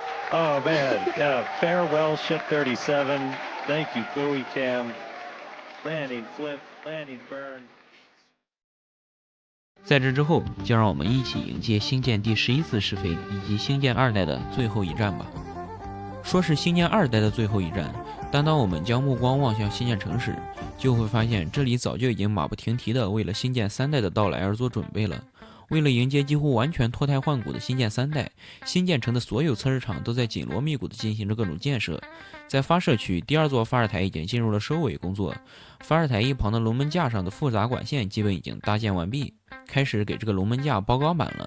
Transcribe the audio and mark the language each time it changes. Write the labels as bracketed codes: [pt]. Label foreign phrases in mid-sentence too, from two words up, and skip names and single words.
[en] Oh man, yeah, farewell ship 37. Thank you, buoy cam. Landing flip, landing burn. [zh] 在这之后，就让我们一起迎接星舰第11次试飞以及星舰2代的最后一战吧。说是星舰2代的最後一戰，但當我們將目光望向星艦城時，就會發現這裡早就已經馬不停蹄地為了星艦3代的到來而做準備了。為了迎接幾乎完全脫胎換骨的星艦3代，星艦城的所有測試場都在緊鑼密鼓地進行着各種建設。在發射區，第2座發射台已經進入了收尾工作，發射台一旁的龍門架上的複雜管線基本已經搭建完畢，開始給這個龍門架包鋼板了。